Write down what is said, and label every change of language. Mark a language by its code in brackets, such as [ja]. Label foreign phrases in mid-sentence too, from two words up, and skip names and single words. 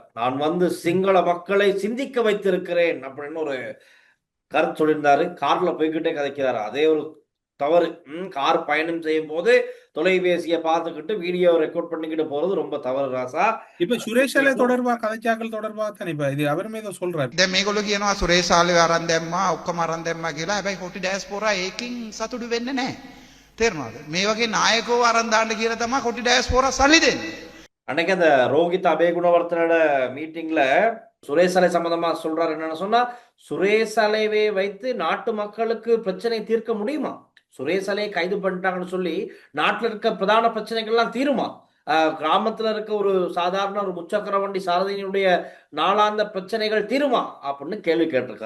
[ta] நான் சிங்கள மக்களை சிந்திக்க வைத்திருக்கிறேன் அப்படின்னு ஒரு கருத்து சொல்லியிருந்தாரு. கார்ல போய்கிட்டே கதைக்கிறாரு. அதே ஒரு தவறு. கார் பயணம் செய்யும் போது தொலைபேசியை பார்த்துக்கிட்டு வீடியோ ரெக்கார்ட் பண்ணிக்கிட்டு போறது ரொம்ப தவறு ராசா. இப்ப சுரேஷாலே தொடர்பா கதைச்சாக்கள் தொடர்பா தான் இப்ப இது அவர் மீது சொல்றாரு. [si] දැන් මේගොල්ලෝ කියනවා සුරේෂාලේ අරන් දැම්මා ඔක්කොම අරන් දැම්මා කියලා. හැබැයි කොටි ඩයස්පෝරා ඒකින් සතුටු වෙන්නේ නැහැ. තේරුණාද? මේ වගේ නායකව අරන් දාන්න කියලා තමයි කොටි ඩයස්පෝරා සල්ලි දෙන්නේ. [ta] அன்னைக்கு அந்த ரோஹித் அபேகுணவர்த்தனோட மீட்டிங்ல சுரேசாலை சம்பந்தமா சொல்றாரு. என்னன்னு சொன்னா சுரேசாலையை வைத்து நாட்டு மக்களுக்கு பிரச்சனை தீர்க்க முடியுமா? சுரேசாலையை கைது பண்ணிட்டாங்கன்னு சொல்லி நாட்டில் இருக்க பிரதான பிரச்சனைகள்லாம் தீருமா? கிராமத்துல இருக்க ஒரு சாதாரண ஒரு முச்சக்கர வண்டி சாரதியினுடைய நாளாந்த பிரச்சனைகள் தீருமா அப்படின்னு கேள்வி கேட்டிருக்காரு.